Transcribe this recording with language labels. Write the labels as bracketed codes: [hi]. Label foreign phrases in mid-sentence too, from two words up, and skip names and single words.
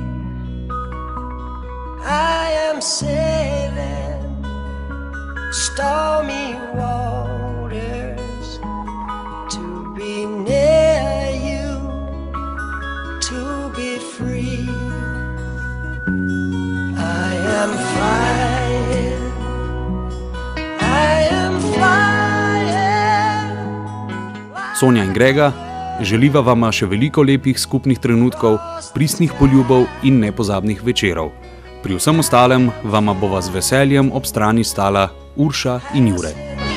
[en] I am sailing stormy waters to be near you, to be free. I am flying, I am flying. [sl] Sonja in Grega, želiva vama še veliko lepih skupnih trenutkov, pristnih poljubov in nepozabnih večerov. Pri vsem ostalem vama bova z veseljem ob strani stala Urša in Jure.